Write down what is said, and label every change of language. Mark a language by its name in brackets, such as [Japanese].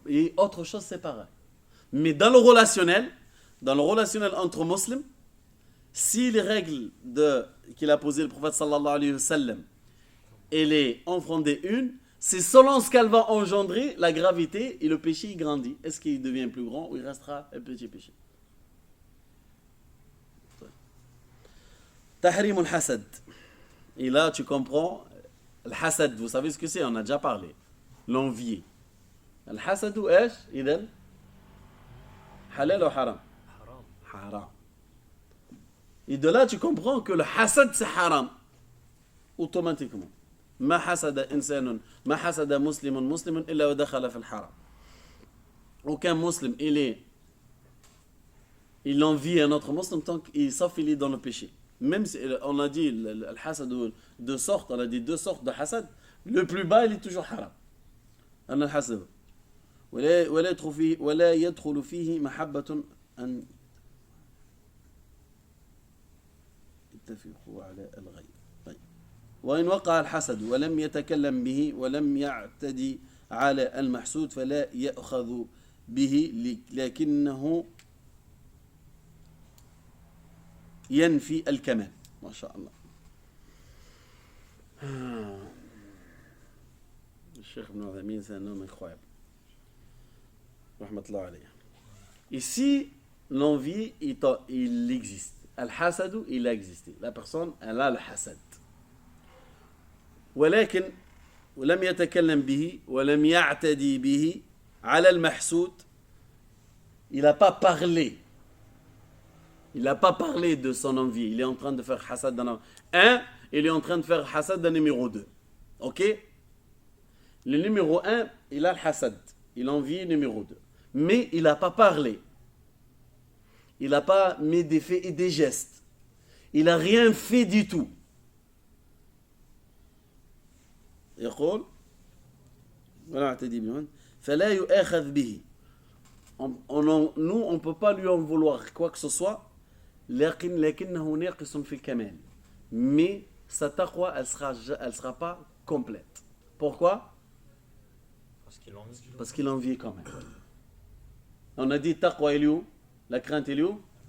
[French] Et autre chose, c'est pareil. Mais dans le relationnel entre musulmans, si les règles qu'il a posées le prophète [Arabic] sallallahu alayhi wa sallam, [French] elle est enfreindée une, c'est selon ce qu'elle va engendrer, la gravité et le péché, il grandit. Est-ce qu'il devient plus grand ou il restera un petit péché? Tahrim al-hasad. Et là, tu comprends, le hasad, vous savez ce que c'est, on a déjà parlé. L'envier. [Arabic] الحسد ايش اذا حلال او حرام حرام. حرام [French] Et de là, tu comprends que le hasad, c'est haram. Automatiquement. [Arabic] ما حسد إنسان ما حسد مسلم إلا ودخل في الحرام. [French] Aucun musulman, il envie un autre musulman tant qu'il s'affilie dans le péché. Même si on a dit le hasad de sortes, on a dit deux sortes de hasad, le plus bas il est toujours haram. [Arabic] أنا الحسد ولا يدخل فيه محبة أن يتفقوا على الغير. طيب. وإن وقع الحسد ولم يتكلم به ولم يعتدي على المحسود فلا يأخذ به لكنه ينفي الكمال. ما شاء الله. الشيخ ابن عثيمين [French] c'est un homme incroyable. [Arabic] Rahmatullah alayhi. [French] Ici, l'envie, il existe. Al-hasad, il a existé. La personne, elle a le hasad. [Arabic] ولكن ولم يتكلم به ولم يعتدي به على المحسود. [French] Il n'a pas parlé. Il n'a pas parlé de son envie. Il est en train de faire hasad d'un un, il est en train de faire hasad d'un numéro 2. Ok? Le numéro 1, il a le hasad. Il envie numéro 2. Mais il n'a pas parlé. Il n'a pas mis des faits et des gestes. Il n'a rien fait du tout. [Arabic] يقول ولا اعتدي بمن فلا يؤاخذ به. [French] Nous, on ne peut pas lui en vouloir quoi que ce soit. [Arabic] لكنه ناقص في الكمال. [French] Mais sa taqwa, elle sera pas complète. Pourquoi? Parce qu'il envie quand même. On a dit taqwa il est où? La crainte il est où?